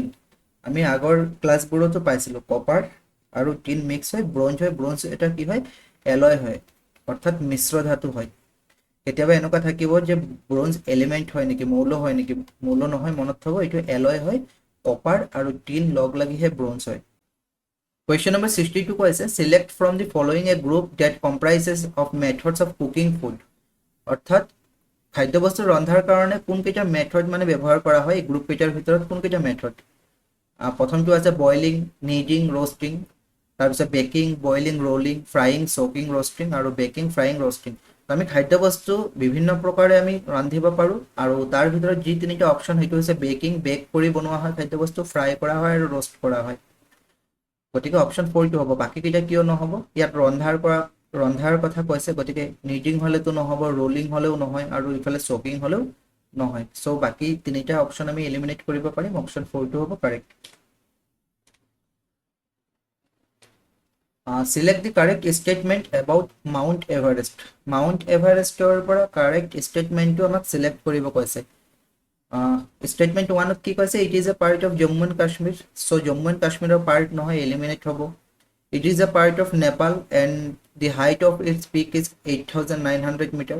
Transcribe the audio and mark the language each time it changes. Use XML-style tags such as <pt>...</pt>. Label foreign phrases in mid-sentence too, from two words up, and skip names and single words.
<as>আমি আগৰ ক্লাছবোৰতো পাইছিলোঁ</as> <en>copper আৰু tin mix</en> <as>হয় ব্ৰঞ্জ হয়। ব্ৰঞ্জ এটা কি হয়, এলয় হয়, অৰ্থাৎ মিশ্ৰ ধাতু হয়। কেতিয়াবা এনেকুৱা থাকিব যে ব্ৰঞ্জ এলিমেণ্ট হয় নেকি, মৌল হয় নেকি, মৌল নহয়, মনত থব এইটো এলয় হয়। কপাৰ আৰু টিন লগ লাগিহে ব্ৰঞ্জ হয়।</as> <en>Question number 62</en> <as>কৈছে</as> <en>select from the following a group that comprises of methods of cooking food।</en> <as>অৰ্থাৎ খাদ্যবস্তু ৰন্ধাৰ কাৰণে কোনকেইটা মেথড মানে ব্যৱহাৰ কৰা হয়, গ্ৰুপ কেইটাৰ ভিতৰত কোনকেইটা মেথড। প্ৰথমটো আছে</as> <en>boiling, kneading, roasting,</en> <as>তাৰপিছত</as> <en>baking, boiling, rolling, frying, soaking, roasting</en> <as>আৰু</as> <en>baking, frying, roasting.</en> <as>আমি খাদ্যবস্তু বিভিন্ন প্ৰকাৰে আমি ৰান্ধিব পাৰোঁ আৰু তাৰ ভিতৰত যি তিনিটা অপশ্যন সেইটো হৈছে বেকিং, বেক কৰি বনোৱা হয় খাদ্যবস্তু, ফ্ৰাই কৰা হয় আৰু ৰ'ষ্ট কৰা হয়। গতিকে অপশ্যন 4টো হ'ব। বাকীকেইটা কিয় নহ'ব, ইয়াত ৰন্ধাৰ কথা কৈছে, গতিকে নিডিং হ'লেতো নহ'ব, ৰলিং হ'লেও নহয় আৰু ইফালে চকিং হ'লেও নহয়। চ' বাকী তিনিটা অপশ্যন আমি এলিমিনেট কৰিব পাৰিম। অপশ্যন 4টো হ'ব কাৰেক্ট।</as> <en>Select the correct statement about Mount Everest।</en> <as>মাউণ্ট এভাৰেষ্টৰ পৰা</as> <en>correct statement</en> <as>আমাক চিলেক্ট কৰিব কৈছে। ষ্টেটমেণ্ট 1ত কি কৈছে,</as> <en>it is a part of Jammu and Kashmir. so Jammu and Kashmir part</en> <as>নহয়, এলিমিনেট হ'ব।</as> <en>it is a part of Nepal and the height of its peak is 8,900 metre.</en>